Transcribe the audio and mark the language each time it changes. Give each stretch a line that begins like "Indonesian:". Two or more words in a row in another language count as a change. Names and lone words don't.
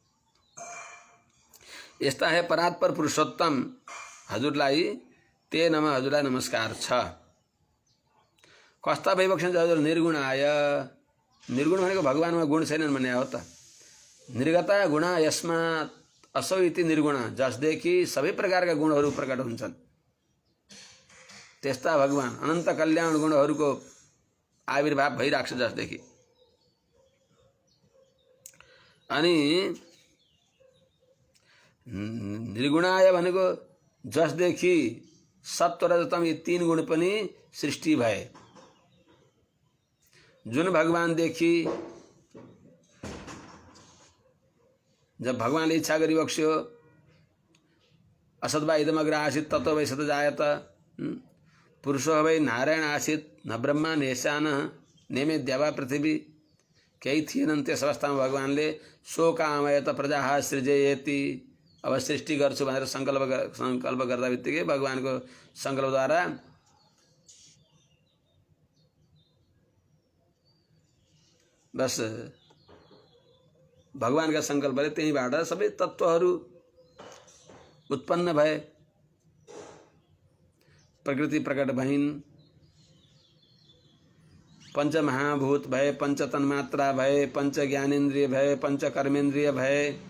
Nepali: यस्ता है परात्पर पुरुषोत्तम हजुरलाई
Sanskrit: ते नम,
Nepali: हजुरलाई नमस्कार छ। कस्ता भइबक्छन् हजुर निर्गुण आय, निर्गुण भनेको भगवानमा गुण छैनन् भन्ने हो त।
Sanskrit: निर्गता गुण यसमा असौ इति निर्गुण,
Nepali: जसदेखि सबै प्रकारका गुणहरू प्रकट हुन्छन् त्यस्ता भगवान अनन्त कल्याण गुणहरूको आविर्भाव भइरहेको छ जसदेखि। अनि निर्गुणाय भनेको जसदेखि सत्व रजतम यी तीन गुण पनि सृष्टि भए। जुन भगवानदेखि जब भगवानले इच्छा गरिबक्स्यो
Sanskrit: असद्वा इदमग्र आसीत् ततो वै सत जायत, पुरुषो वै नारायण आसीत् न ब्रह्मा नेशान नेमे द्यावा पृथ्वी,
Nepali: केही थिएनन् त्यस अवस्थामा भगवानले
Sanskrit: शोकामयत प्रजा सृजयेति,
Nepali: अब सृष्टि गर्छु भनेर सङ्कल्प गर्दा बित्तिकै भगवानको सङ्कल्पद्वारा बस भगवानका सङ्कल्पले त्यहीबाट सबै तत्त्वहरू उत्पन्न भए, प्रकृति प्रकट भइन्, पंच महाभूत भए, पंच तन्मात्रा भए, पंच ज्ञानेन्द्रिय भए, पंच कर्मेन्द्रिय भए।